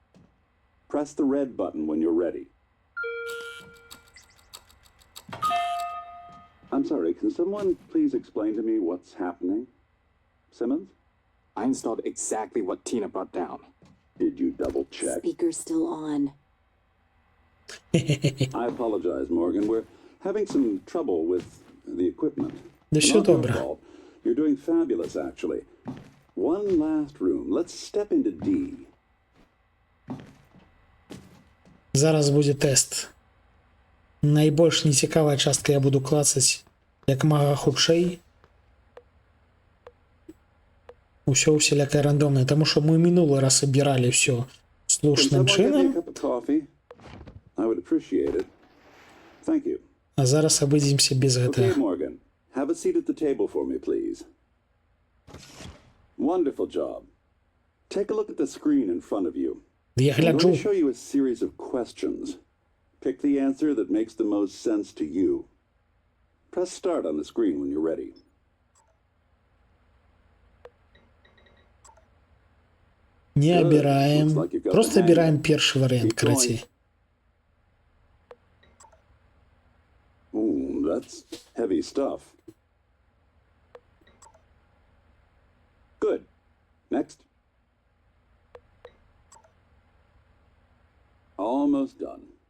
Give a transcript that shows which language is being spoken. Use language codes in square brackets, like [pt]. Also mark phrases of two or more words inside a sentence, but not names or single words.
[en] Press the red button when you're ready. I'm sorry, can someone please explain to me what's happening? Simmons? I installed exactly what Tina brought down. Did you double check? Speaker's still on. I apologize, Morgan. We're having some trouble with the equipment. [be] Да всё [en] Not your [be] добре. [en] fault. You're doing fabulous, actually. One last room. Let's step into D. [be] Зараз буде тест. Найбольш нецікавая частка, я буду клацаць як мага хутчэй. Усё усялякае рандомнае, таму што мы мінулы раз абіралі ўсё [en] Can [be] слушным [en] someone get me a [be] чынам, [en] cup of coffee? I would appreciate it. Thank you. [be] а зараз абыдземся без [en] Okay, [be] гэтага. [en] Morgan. Have a seat at the table for me, please. Wonderful job. Take a look at the screen in front of you. [be] Я [en] I'm going [be] гляджу. [en] to show you a series of questions. Pick the answer that makes the most sense to you. Press start on the screen when you're ready. [be] Не [en] Good. [be] абіраем. [en] Looks like you've got [be] Просто [en] the hang of [be] абіраем [en] it. [be] першы варыянт, [en] Keep going. [be] карацей. [en] Ooh, that's heavy stuff. Good. Next. Almost done.